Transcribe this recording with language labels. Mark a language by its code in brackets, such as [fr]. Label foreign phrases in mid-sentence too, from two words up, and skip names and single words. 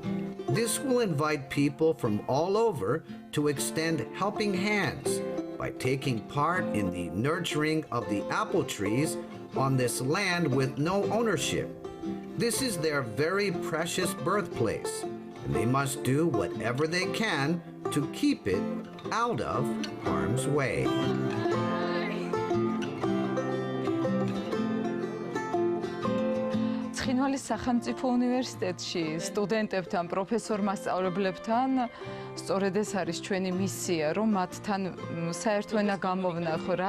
[en] This will invite people from all over to extend helping hands by taking part in the nurturing of the apple trees on this land with no ownership. This is their very precious birthplace, and they must do whatever they can to keep it out of harm's way. [ka] ცხინვალის სახელმწიფო უნივერსიტეტში სტუდენტებთან, პროფესორ-მასწავლებლებთან სწორედ ეს არის ჩვენი მისია, რომ მათთან საერთო ენა გამოვნახო, რა